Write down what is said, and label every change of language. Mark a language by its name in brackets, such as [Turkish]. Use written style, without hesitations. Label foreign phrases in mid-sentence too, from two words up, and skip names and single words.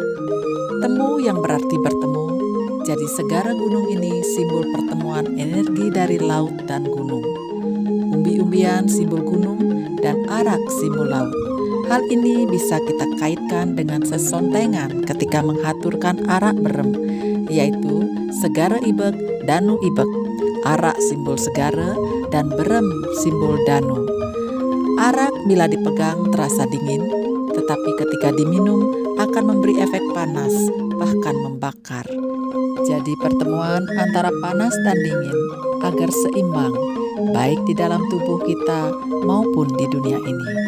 [Indonesian] Temu yang berarti bertemu, jadi segara gunung ini simbol pertemuan energi dari laut dan gunung. Umbi-umbian simbol gunung dan arak simbol laut. Hal ini bisa kita kaitkan dengan sesontengan ketika menghaturkan arak berem, yaitu [Balinese] segara ibek, danu ibek. [Indonesian] Arak simbol segara dan berem simbol danu. Arak bila dipegang terasa dingin, tetapi ketika diminum akan memberi efek panas, bahkan membakar. Jadi pertemuan antara panas dan dingin agar seimbang, baik di dalam tubuh kita maupun di dunia ini.